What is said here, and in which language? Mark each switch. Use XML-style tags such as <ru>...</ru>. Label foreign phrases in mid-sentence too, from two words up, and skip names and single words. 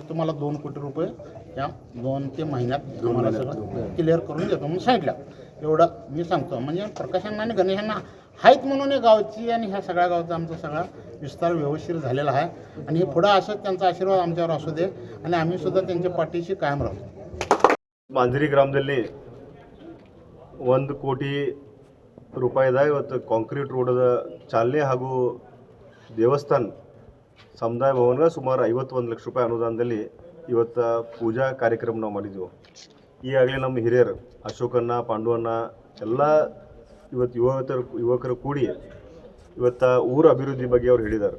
<mr>तुम्हाला 2 कोटी रुपये या 2 ते महिन्यात आम्हाला सगळं क्लिअर करून देतो म्हणून सांगितलं. एवढं मी सांगतो. म्हणजे प्रकाशांना आणि गणेशांना आहेत म्हणून गावची आणि ह्या सगळ्या गावचा आमचा सगळा विस्तार व्यवस्थित झालेला आहे. आणि हे पुढं असं त्यांचा आशीर्वाद आमच्यावर असू दे आणि आम्ही सुद्धा त्यांच्या पाठीशी कायम राहतो.</mr> <kn>ಮಾಂಜರಿ ಗ್ರಾಮದಲ್ಲಿ 1 ಕೋಟಿ ರೂಪಾಯಿದ ಇವತ್ತು ಕಾಂಕ್ರೀಟ್ ರೋಡದ ಚಾಲನೆ ಹಾಗೂ ದೇವಸ್ಥಾನ ಸಮುದಾಯ ಭವನಗ ಸುಮಾರು 51 ಲಕ್ಷ ರೂಪಾಯಿ ಅನುದಾನದಲ್ಲಿ ಇವತ್ತು ಪೂಜಾ ಕಾರ್ಯಕ್ರಮ ನಾವು ಮಾಡಿದ್ವಿ. ಈಗಾಗಲೇ ನಮ್ಮ ಹಿರಿಯರು ಅಶೋಕಣ್ಣ, ಪಾಂಡುವಣ್ಣ ಎಲ್ಲ ಇವತ್ತು ಯುವಕರು ಕೂಡಿ ಇವತ್ತು ಊರ ಅಭಿವೃದ್ಧಿ ಬಗ್ಗೆ ಅವ್ರು ಹೇಳಿದ್ದಾರೆ.</kn>